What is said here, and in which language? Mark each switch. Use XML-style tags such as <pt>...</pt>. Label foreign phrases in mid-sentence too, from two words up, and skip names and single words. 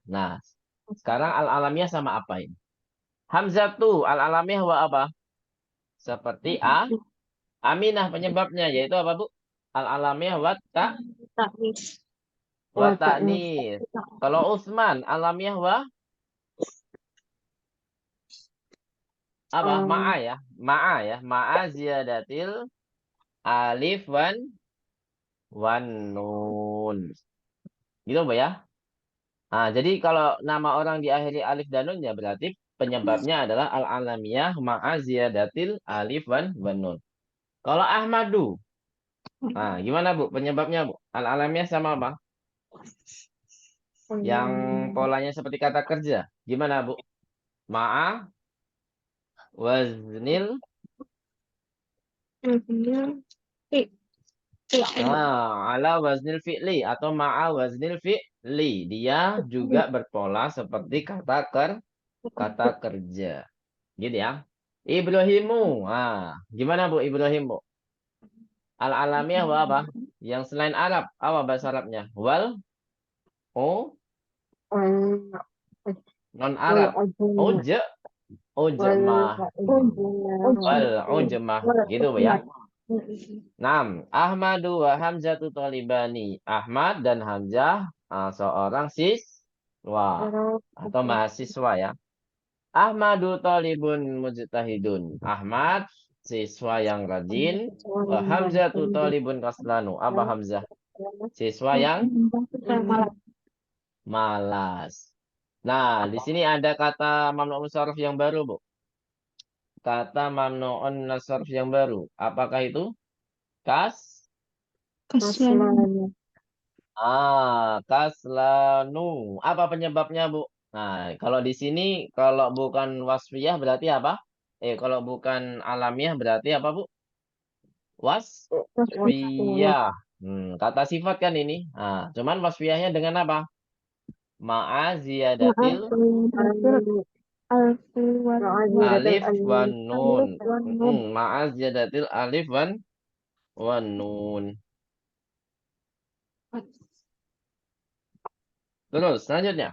<id>Nah, sekarang al-alamiyah sama apa ini?</id> <ar>حمزة العلمية و</ar> <id>apa? Seperti Aminah penyebabnya yaitu apa, Bu?</id> <ar>العلمية و Taknis. Wataknya ta'nis.</ar> <id>Kalau Utsman</id> <ar>علمية و</ar> <id>apa?</id> <ar>Ma'a Um, ya. Ma'a ya. مع زيادة الألف والنون.</ar> <id>Gitu, Bu ya. Nah, jadi kalau nama orang diakhiri alif dan nun ya berarti penyebabnya adalah</id> <ar>العلمية مع زيادة الألف والنون.</ar> <id>Kalau Ahmadu, nah gimana Bu penyebabnya Bu? Al-alamiyah sama apa? Yang polanya seperti kata kerja. Gimana Bu?</id> <ar>مع وزن. على وزن الفعل atau مع وزن الفعل.</ar> <id>Dia juga berpola seperti kata kerja. Gitu ya. Ibrahimu. Nah, gimana Bu Ibrahim Bu?</id> <ar>العلمية و</ar> <id>apa? Yang selain Arab. Apa bahasa Arabnya?</id> <ar>wal</ar> <id>Non</id> <ar>wal</ar> <id>Arab.</id> <ar>ujma Uj, wal ujmah. والعجمة.</ar> <id>Gitu Bu ya.</id> <ar>نعم، أحمد وحمزة طالبان.</ar> <id>Ahmad dan Hamzah seorang siswa atau mahasiswa ya.</id> <ar>أحمد طالب مجتهد.</ar> <id>Ahmad siswa yang rajin.</id> <ar>وحمزة طالب كسلان.</ar> <id>Apa Hamzah? Siswa yang malas. Nah, di sini ada kata</id> <ar>ممنوع صرف</ar> <id>yang baru, Bu. Kata</id> <ar>ممنوع صرف</ar> <id>yang baru. Apakah itu?</id> <ar>kaslanu</ar> <id>Kaslanu. Apa penyebabnya, Bu? Nah, kalau di sini kalau bukan wasfiyah berarti apa? Kalau bukan alamiah berarti apa, Bu?</id> <ar>wasfiyah</ar> <id>Wasfiyah. Kata sifat kan ini. Nah, cuman wasfiyahnya dengan apa?</id> <ar>مع زيادة ma'aziratul ألف و alif nun. مع زيادة الألف والنون.</ar> <id>Terus selanjutnya.</id>